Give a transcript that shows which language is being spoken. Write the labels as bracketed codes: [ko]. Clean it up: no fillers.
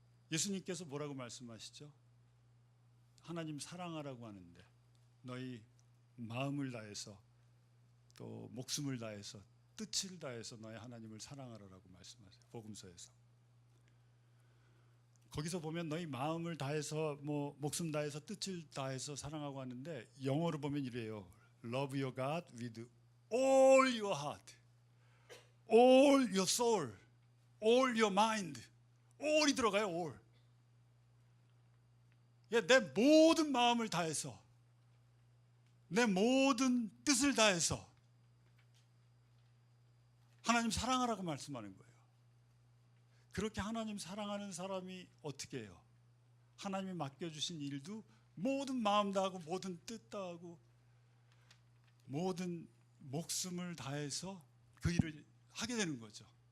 [ko] 예수님께서 뭐라고 말씀하시죠? 하나님 사랑하라고 하는데 너희 마음을 다해서, 또 목숨을 다해서, 뜻을 다해서 너희 하나님을 사랑하라라고 말씀하세요. 복음서에서. 거기서 보면 너희 마음을 다해서, 목숨 다해서, 뜻을 다해서 사랑하고 하는데, 영어로 보면 이래요. [en] Love your God with all your heart, all your soul, all your mind. [ko] all이 들어가요. all. 내 모든 마음을 다해서, 내 모든 뜻을 다해서 하나님 사랑하라고 말씀하는 거예요. 그렇게 하나님 사랑하는 사람이 어떻게 해요? 하나님이 맡겨주신 일도 모든 마음 다하고, 모든 뜻 다하고, 모든 목숨을 다해서 그 일을 하게 되는 거죠.